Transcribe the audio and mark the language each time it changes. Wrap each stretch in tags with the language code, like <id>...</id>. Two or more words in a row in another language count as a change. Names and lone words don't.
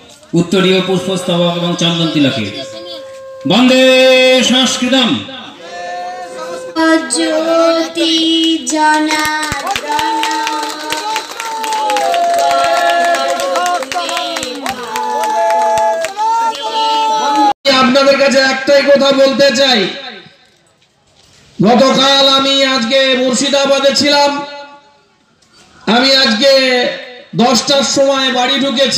<sa>उत्तरीय पुष्पस्तबक एवं चंदन तिलके वंदे संस्कृतम ज्योति जना</sa> <bn>আপনাদের কাছে একটাই কথা বলতে চাই। গতকাল আমি আজকে মুর্শিদাবাদে ছিলাম। আমি আজকে 10টার সময় বাড়ি ঢুকেছি।</bn>